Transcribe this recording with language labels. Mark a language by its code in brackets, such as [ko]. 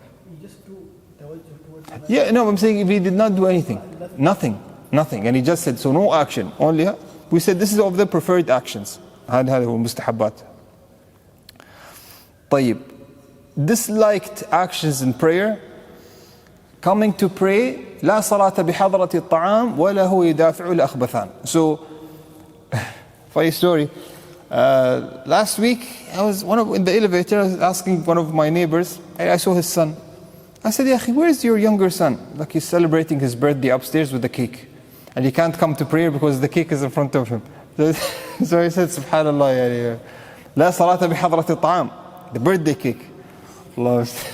[en] You just do tawajjuh towards the Yeah, no, I'm saying if he did not do anything. Nothing. And he just said, so no action. Only, we said this is of the preferred actions. [ar] هذا هو المستحبات. طيب, [en] disliked actions in prayer. Coming to pray, [ar] لا صلاة بحضرة الطعام ولا هو يدافع الأخبثان. [en] So, funny story. Last week, I was in the elevator, I was asking one of my neighbors, I saw his son. I said, Ya akhi, where's your younger son? Like he's celebrating his birthday upstairs with the cake. And he can't come to prayer because the cake is in front of him. So I said, Subhanallah, yani, [ar] لا صلاة بحضرة الطعام. [en] The birthday cake. Allah.